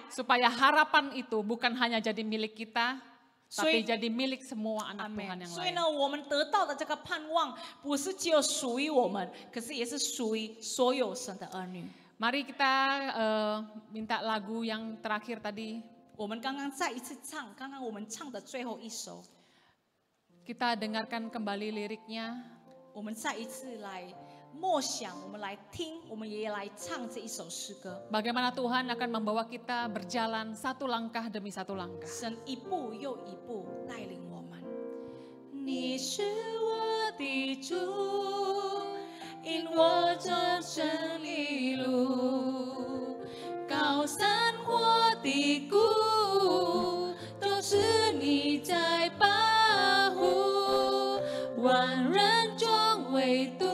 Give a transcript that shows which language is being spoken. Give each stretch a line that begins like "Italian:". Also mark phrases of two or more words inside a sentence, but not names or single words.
Indonesian: Supaya harapan itu bukan hanya jadi milik kita, tapi
Chinese: 所以
Indonesian: jadi milik semua anak Tuhan
Chinese: 阿门。
Indonesian: yang
Chinese: 所以
Indonesian: lain.
Chinese: 呢，我们得到的这个盼望，不是只有属于我们，可是也是属于所有神的儿女。
Indonesian: Mari kita minta lagu yang terakhir tadi.
Chinese: 我们刚刚再一次唱，刚刚我们唱的最后一首，
Indonesian: Kita dengarkan kembali liriknya.
Chinese: 我们再一次来默想，我们来听，我们也来唱这一首诗歌。
Indonesian: Bagaimana Tuhan akan membawa kita berjalan satu langkah demi satu langkah.
Chinese: 神一步又一步带领我们。你是我的主，引我走真理路，高山或低谷，都是你在保护，万人中唯独。